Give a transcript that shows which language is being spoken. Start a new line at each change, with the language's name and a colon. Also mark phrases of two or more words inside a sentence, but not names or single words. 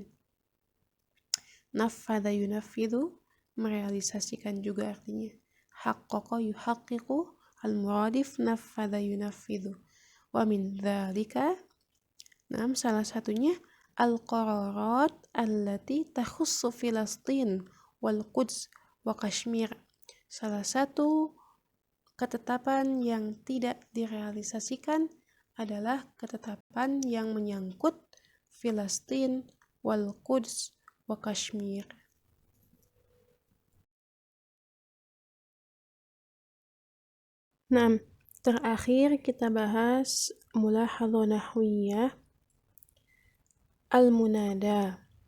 Arabic: نفذ ينفذ,
Indonesian: merealisasikan juga artinya.
Arabic: حقق يحقق، المرادف نفذ ينفذ. ومن ذلك,
Indonesian: salah satunya
Arabic: القرارات التي تخص فلسطين والقدس وكشمير.
Indonesian: Salah satu ketetapan yang tidak direalisasikan adalah ketetapan yang menyangkut
Arabic: فلسطين والقدس وكشمير.
Indonesian: Nah, terakhir kita bahas
Arabic: ملاحظة نحوية المنادى.